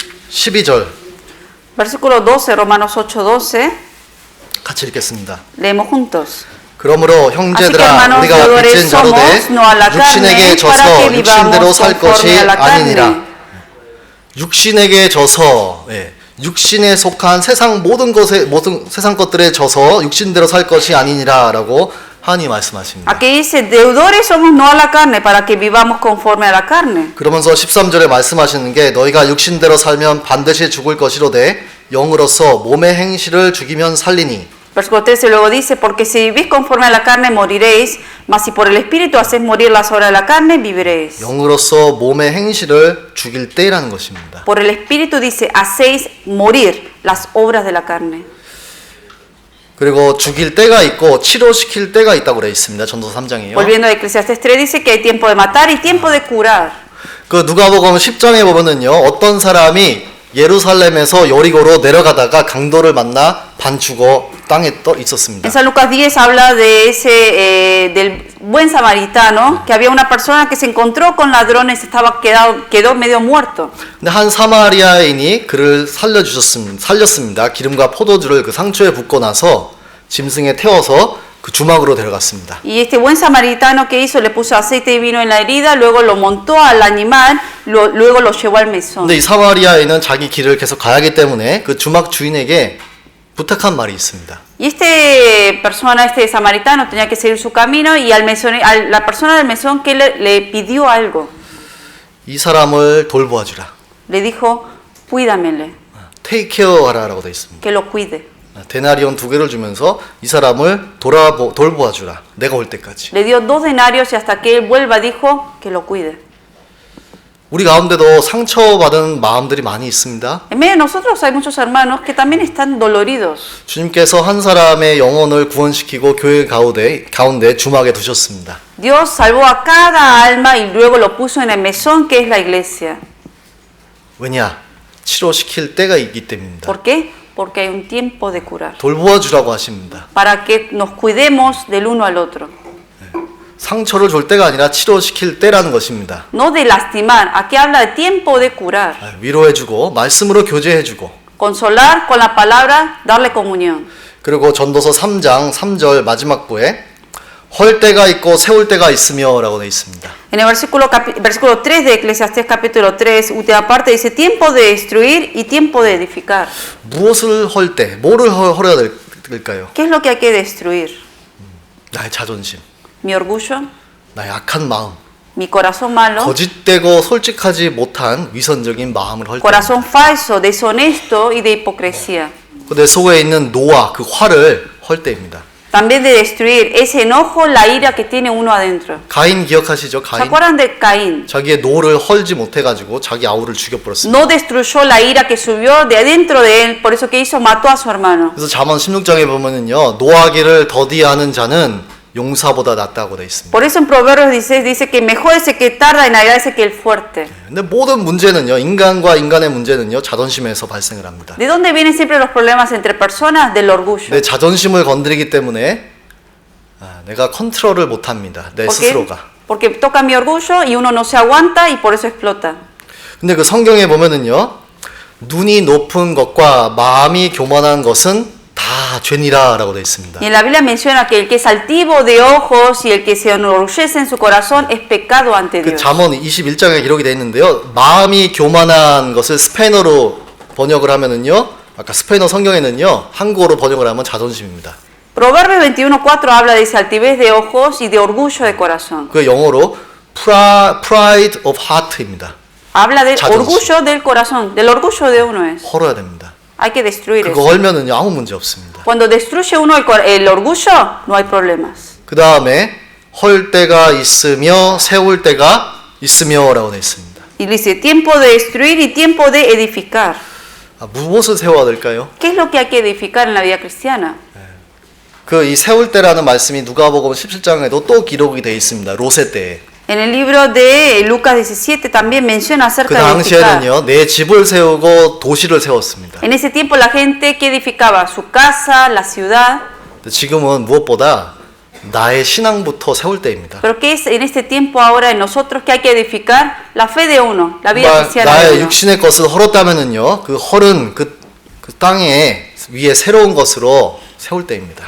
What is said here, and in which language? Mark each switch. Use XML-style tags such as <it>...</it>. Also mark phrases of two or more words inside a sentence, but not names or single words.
<ko>12절</ko> <es>Versículo 12, Romanos 8:12,</es> <ko>같이 읽겠습니다.</ko> <es>leemos juntos.</es> <ko>그러므로</ko> <es>Así que,</es> <ko>형제들아</ko> <es>hermanos</es> <ko>우리가</ko> <es>deudores</es> <ko>빚진 자로 돼</ko> <es>somos, no a la</es> <ko>육신에게</ko> <es>carne, para que</es> <ko>져서 육신대로</ko> <es>vivamos</es> <ko>살 것이</ko> <es>conforme a la</es> <ko>아니니라.</ko> <es>carne.</es> <ko>육신에게 져서 육신에 속한 세상 모든 세상 것들에 져서 육신대로 살 것이 아니니라라고 하나님 말씀하십니다.</ko> <es>Aquí dice, deudores somos no a la carne, para que vivamos conforme a la carne.</es> <ko>그러면서 13절에 말씀하시는 게 너희가 육신대로 살면 반드시 죽을 것이로되 영으로서 몸의 행실을 죽이면 살리니.</ko> <es>Versículo 13 luego dice, porque si vivís conforme a la carne moriréis, mas si por el Espíritu hacéis morir las obras de la carne, viviréis.</es> <ko>영으로서 몸의 행실을 죽일 때라는 것입니다.</ko> <es>Por el Espíritu dice, hacéis morir las obras de la carne.</es> <ko>그리고 죽일 때가 있고 치료시킬 때가 있다고 되어 있습니다. 전도서 3장이에요.</ko> <es>Volviendo a Eclesiastes 3 dice que hay tiempo de matar y tiempo de curar.</es> <ko>그 누가복음 10장에 보면은요. 어떤 사람이 예루살렘에서 여리고로 내려가다가 강도를 만나 반 죽어 땅에 있었습니다.</ko> <es>En San Lucas 10 habla de ese del buen samaritano, que había una persona que se encontró con ladrones, quedó medio muerto.</es> <ko>근데 한 사마리아인이 그를 살렸습니다. 기름과 포도주를 그 상처에 붓고 나서 짐승에 태워서 그 주막으로 데려갔습니다.</ko> <es>Y este buen samaritano que hizo, le puso aceite y vino en la herida, luego lo montó al animal, luego lo llevó al mesón.</es> <ko>근데 이 사마리아인은 자기 길을 계속 가야 하기 때문에 그 주막 주인에게 부탁한 말이 있습니다.</ko> <es>Y este samaritano tenía que seguir su camino y la persona del mesón que le pidió algo,</es> <ko>이 사람을 돌보아 주라.</ko> <es>le dijo, cuídamele,</es> <en>take care</en> <ko>하라라고 되어 있습니다.</ko> <es>que lo cuide.</es> <ko>데나리온 2개를 주면서 이 사람을 돌보아 주라. 내가 올 때까지.</ko> <es>Le dio 2 denarios y hasta que él vuelva dijo que lo cuide.</es> <ko>우리 가운데도 상처받은 마음들이 많이 있습니다.</ko> <es>En medio de nosotros hay muchos hermanos que también están doloridos.</es> <ko>주님께서 한 사람의 영혼을 구원시키고 교회 가운데 주막에 두셨습니다.</ko> <es>Dios salvó a cada alma y luego lo puso en el mesón que es la iglesia.</es> <ko>왜냐? 치료시킬 때가 있기 때문입니다.</ko> <es>¿Por qué? Porque hay un tiempo de curar.</es> <ko>돌보아 주라고 하십니다.</ko> <es>Para que nos cuidemos del uno al otro.</es> <ko>상처를 줄 때가 아니라 치료시킬 때라는 것입니다.</ko> <es>No de lastimar. Aquí habla de tiempo de curar.</es> <ko>위로해주고 말씀으로 교제해주고</ko> <es>Consolar con la palabra, darle comunión.</es> <ko>그리고 전도서 3장 3절 마지막 부에 헐 때가 있고 세울 때가 있으며 라고 되어 있습니다.</ko> <es>En el versículo 3 de Eclesiastés capítulo 3, última parte, dice tiempo de destruir y tiempo de edificar.</es> <ko>무엇을 헐 때, 뭐를 헐어야 될까요?</ko> <es>¿Qué es lo que hay que destruir?</es> <ko>나의 자존심,</ko> <es>Mi orgullo,</es> <ko>나의 악한 마음,</ko> <es>mi corazón malo,</es> <ko>거짓되고 솔직하지 못한 위선적인 마음을 헐 때.</ko> <es>corazón falso, deshonesto y de hipocresía.</es> <ko>내 속에 있는 노와 그 화를 헐 때입니다.</ko> <es>También de destruir ese enojo, la ira que tiene uno adentro.</es> <ko>가인 기억하시죠?</ko> <es>¿Se</es> <ko>가인.</ko> <es>acuerdan de Caín?</es> <ko>자기의 노를 헐지 못해가지고 자기 아우를 죽여버렸습니다.</ko> <es>No destruyó la ira que subió de adentro de él, por eso que hizo, mató a su hermano.</es> <ko>그래서 잠언 16장에 보면은요, 노하기를 더디하는 자는 용사보다 낫다고 돼 있습니다.</ko> <es>Por eso en Proverbios dice que mejor ese que tarda en airarse que el fuerte.</es> <ko>근데 모든 문제는요, 인간과 인간의 문제는요, 자존심에서 발생을 합니다.</ko> <es>¿De dónde vienen siempre los problemas entre personas? Del orgullo.</es> <ko>내 자존심을 건드리기 때문에 내가 컨트롤을 못합니다. 내</ko> <es>¿Por qué?</es> <ko>스스로가.</ko> <es>Porque toca mi orgullo y uno no se aguanta y por eso explota.</es> <ko>근데 그 성경에 보면은요, 눈이 높은 것과 마음이 교만한 것은 다 죄니라라고 되어 있습니다.</ko> <es>Y en la Biblia menciona que el que es altivo de ojos y el que se enorgullece en su corazón es pecado ante</es> <ko>그</ko> <es>Dios.</es> <ko>잠언 21장에 기록이 되어 있는데요. 마음이 교만한 것을 스페인어로 번역을 하면은요. 아까 스페인어 성경에는요. 한국어로 번역을 하면 자존심입니다.</ko> <es>Proverbios 21:4 habla de esa altivez de ojos y de orgullo de corazón.</es> <ko>그 영어로</ko> <en>pride of heart</en> <ko>입니다.</ko> <es>Habla del</es> <ko>자존심.</ko> <es>orgullo del corazón, del orgullo de uno es.</es> <ko>헐어야 됩니다.</ko> <es>Hay que destruir</es> <ko>그거</ko> <es>eso.</es> <ko>헐면은요. 아무 문제 없습니다.</ko> <es>Cuando destruye uno el orgullo, no hay problemas.</es> <ko>그 다음에 헐 때가 있으며 세울 때가 있으며라고 되어 있습니다.</ko> <es>Y dice tiempo de destruir y tiempo de edificar.</es> <ko>무엇을 세워야 될까요?</ko> <es>¿Qué es lo que hay que edificar en la vida cristiana?</es> <ko>그 이 세울 때라는 말씀이 누가복음 17장에도 또 기록이 되어 있습니다. 롯의 때에.</ko> <es>En el libro de Lucas 17 también menciona</es> <ko>그</ko> <es>acerca de edificar.</es> <ko>당시에는요, 내 집을 세우고 도시를 세웠습니다.</ko> <es>En ese tiempo la gente que edificaba su casa, la ciudad.</es> <ko>지금은 무엇보다 나의 신앙부터 세울 때입니다.</ko> <es>Pero ¿qué es en este tiempo ahora en nosotros que hay que edificar? La fe de uno, la vida</es> <ko>정말</ko> <es>cristiana de</es> <ko>나의</ko> <es>uno.</es> <ko>육신의 것을 헐었다면은요, 그 헐은 그 땅에 위에 새로운 것으로 세울 때입니다.</ko>